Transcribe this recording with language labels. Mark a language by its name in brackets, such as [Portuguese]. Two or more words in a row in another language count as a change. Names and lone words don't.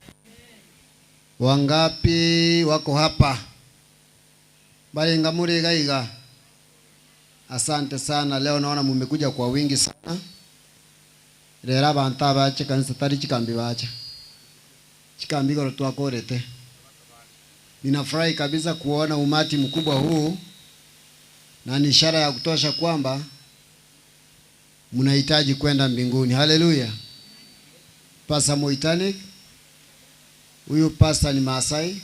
[Swahili] Wangapi wako hapa? [Gusii] Bali ngamuri gaiga. [Swahili] Asante sana, leo naona mmekuja kwa wingi sana. [Gusii] Rera banta bache kanisa tari chikambi bache. Chikambi kwa twakorete. [Swahili] Ninafurahi kabisa kuona umati mkubwa huu, na ni ishara ya kutosha kwamba mnahitaji kwenda mbinguni. Haleluya. Pastor Muitanik, huyu pastor ni Maasai.